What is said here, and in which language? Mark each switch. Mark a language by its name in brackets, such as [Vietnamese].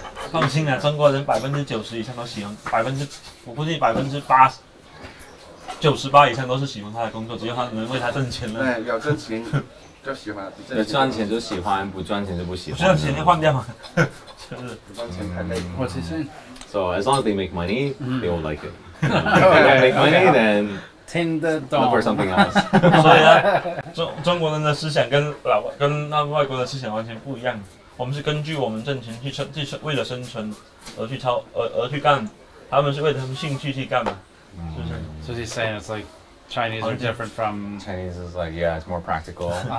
[Chinese] 放心啊，中国人90%以上都喜欢，我估计98%、98%以上都是喜欢他的工作，只要他能为他挣钱了。对，有挣钱。就喜欢，有赚钱就喜欢，不赚钱就不喜欢。不赚钱就换掉嘛，就是不赚钱太累。 [English] What's he saying? So as long as they make money, they will like it. If they don't make money, then [Chinese] 听得懂。 [English] Look for something else. [Chinese] 所以呢，中国人的思想跟外国的思想完全不一样。我们是根据我们挣钱去为了生存而去干，他们是为了他们兴趣去干嘛，是不是 [English] So he's saying it's like Chinese are different from Chinese is like it's more practical.